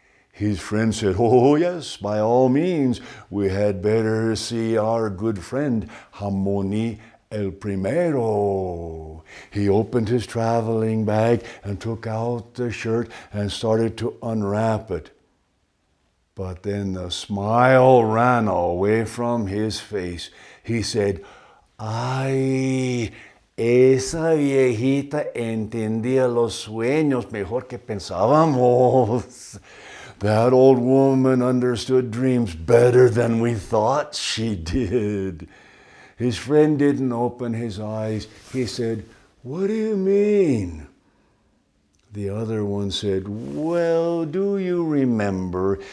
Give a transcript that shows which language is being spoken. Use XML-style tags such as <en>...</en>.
<en>His friend said, "Oh, yes, by all means. We had better see our good friend, Hamoni el Primero." He opened his traveling bag and took out the shirt and started to unwrap it. But then the smile ran away from his face. He said,</en> <es>"Ay, esa viejita entendía los sueños mejor que pensábamos.</es> <en>That old woman understood dreams better than we thought she did." His friend didn't open his eyes. He said, "What do you mean?" The other one said, "Well, do you remember?</en>